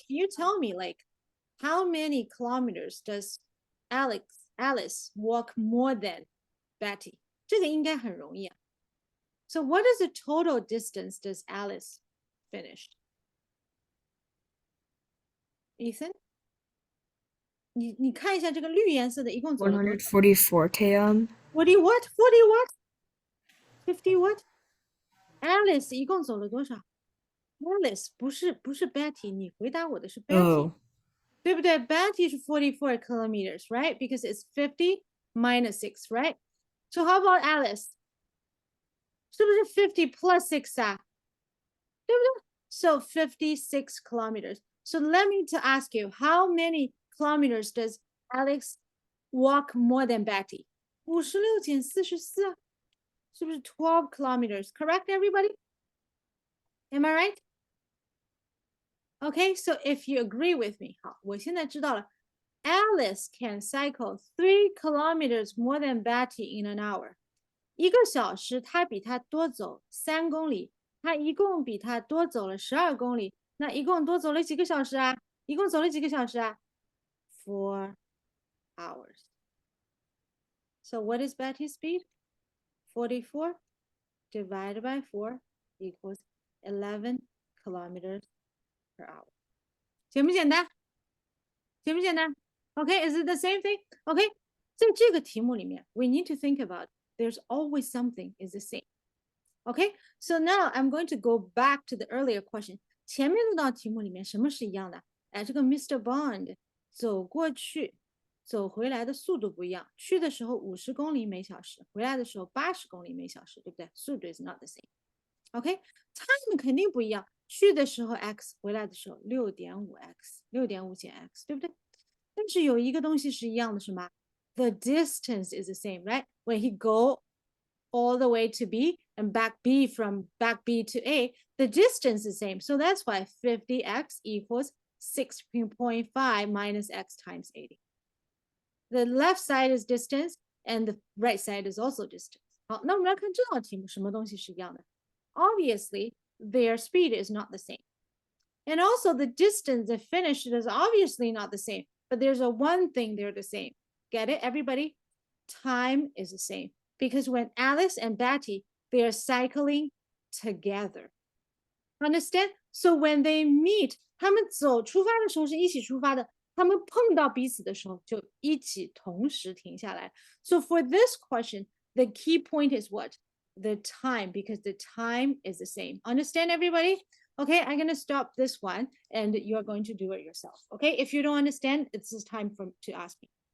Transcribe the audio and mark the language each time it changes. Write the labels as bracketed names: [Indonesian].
[English] Can you tell me like how many kilometers does Alice walk more than Betty? [Chinese] 这个应该很容易啊。 [English] So what is the total distance does Alice finish? Ethan? [Chinese] 你看一下这个绿颜色的一共走了多少 [English] 144 km. ？40 what? 40 what? 50 what? [Chinese] Alice 一共走了多少 ？Alice 不是 Betty，你回答我的是 Betty，、 [English] Oh. [Chinese] 对不对 [English] ？Betty 是44 kilometers, right? Because it's 50 minus 6, right? So how about Alice? [Chinese] 是不是 [English] 50 plus 6啊？ [Chinese] 对不对？ [English] So 56 kilometers. So let me to ask you, how many kilometers does Alex walk more than Betty? [Chinese] 56减44，是不是 12 kilometers? [English] Correct, everybody? Am I right? Okay, so if you agree with me, [Chinese] 好，我现在知道了。 [English] Alice can cycle 3 kilometers more than Betty in an hour. [Chinese] 一个小时，她比她多走3公里，她一共比她多走了12公里，那一共多走了几个小时啊？一共走了几个小时啊？ [English] 4 hours. So what is Betty's speed? 44 divided by 4 equals 11 kilometers per hour. [Chinese] 简不简单？简不简单 [English] ？Okay, is it the same thing? Okay, [Chinese] 在这个题目里面 [English] we need to think about there's always something is the same. Okay, so now I'm going to go back to the earlier question. [Chinese] 前面那道题目里面什么是一样的？哎，这个 Mr. Bond 走过去、走回来的速度不一样，去的时候50公里每小时，回来的时候80公里每小时，对不对？ [English] 速度 is not the same. [Chinese] OK, time 肯定不一样，去的时候 x，回来的时候6.5x，6.5减 x，对不对？但是有一个东西是一样的，什么？ [English] The distance is the same, right? When he go all the way to B and back B from back B to A, the distance is the same. So that's why 50x equals 6.5 minus x times 80. The left side is distance and the right side is also distance. [Chinese] 好，那我们来看这道题目，什么东西是一样的？ [English] Obviously, their speed is not the same. And also the distance they finished is obviously not the same, but there's a one thing they're the same. Get it, everybody? Time is the same. Because when Alice and Betty, they are cycling together. Understand? So when they meet, [Chinese] 他们出发的时候是一起出发的，他们碰到彼此的时候就一起同时停下来。 [English] So for this question, the key point is what? The time, because the time is the same. Understand, everybody? Okay, I'm going to stop this one and you're going to do it yourself. Okay, if you don't understand, it's time to ask me.